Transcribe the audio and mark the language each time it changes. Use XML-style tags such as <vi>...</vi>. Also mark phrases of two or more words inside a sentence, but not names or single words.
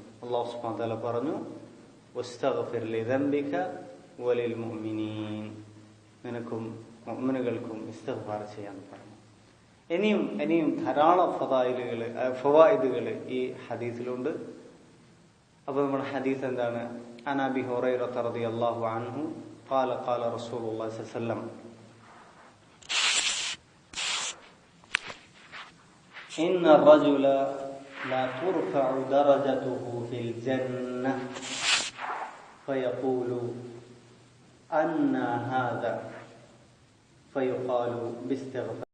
<ar>الله سبحانه و تعالى</ar> <ml>പറഞ്ഞു,</ml> <ar>واستغفر لذنبك وللمؤمنين,</ar> <ml>നിനക്കും മുഅ്മിനുകൾക്കും ഇസ്തിഗ്ഫാർ ചെയ്യാൻ പറഞ്ഞു. ഇനിയും ധാരാളം ഫവായിദുകൾ ഈ ഹദീസിലുണ്ട്. അപ്പൊ നമ്മുടെ ഹദീസ് എന്താണ്?</ml> <ar>عن أبي هريرة رضي الله عنه قال قال رسول الله صلى الله عليه وسلم إن الرجل لا ترفع درجته في الجنة فيقول أن هذا فيقال باستغفار</ar>